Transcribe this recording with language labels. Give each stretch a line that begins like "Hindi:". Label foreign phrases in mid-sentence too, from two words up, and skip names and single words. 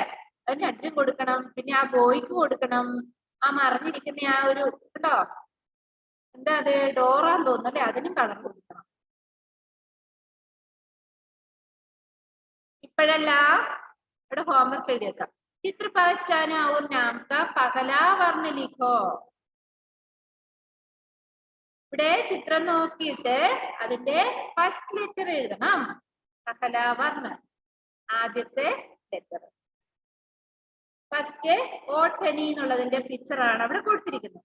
Malayalam: അതിന് 2 കൊടുക്കണം. പിന്നെ ആ ബോയ്ക്ക് കൊടുക്കണം. ആ മറിഞ്ഞിരിക്കുന്ന ആ ഒരു കേട്ടോ, എന്താ അത്, ഡോറാന്ന് തോന്നുന്നു അല്ലെ? അതിനും കളർ കൊടുക്കണം. ഇപ്പോഴല്ല, ഇവിടെ ഹോംവർക്ക് എഴുതി വെക്കാം.
Hindi: चित्र पहचान और नाम का पहला वर्ण लिखो.
Malayalam: ഇവിടെ ചിത്രം നോക്കിയിട്ട് അതിന്റെ
English: first letter
Malayalam: എഴുതണം. പഹലാവർണ്ണ, ആദ്യത്തെ ലെറ്റർ. ഫസ്റ്റ് ഓട്ടനി എന്നുള്ളതിന്റെ പിക്ചർ ആണ് അവിടെ കൊടുത്തിരിക്കുന്നത്.